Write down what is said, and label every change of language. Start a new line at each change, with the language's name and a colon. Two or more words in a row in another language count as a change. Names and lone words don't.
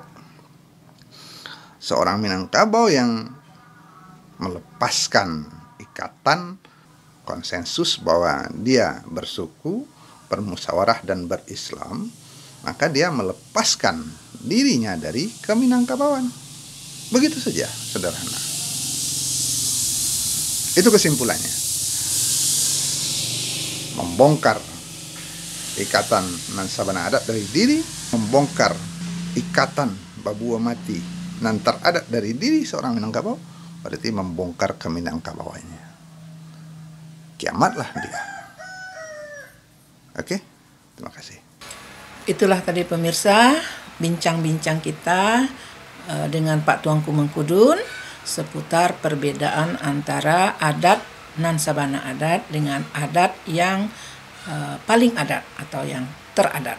Indonesian: Seorang Minangkabau yang melepaskan ikatan konsensus bahwa dia bersuku, bermusyawarah dan berislam, maka dia melepaskan dirinya dari keminangkabauan. Begitu saja, sederhana. Itu kesimpulannya. Membongkar ikatan
Minangkabau: nan sabana adat
Indonesian: dari diri, membongkar ikatan
Minangkabau: babua mati nan teradat
Indonesian: dari diri seorang Minangkabau, berarti membongkar keminangkabauannya. Kiamatlah dia. Oke, terima kasih. Itulah tadi pemirsa bincang-bincang kita dengan Pak Tuanku Mengkudun seputar perbedaan antara adat
Minangkabau: nan sabana adat
Indonesian: dengan adat yang paling adat atau yang teradat.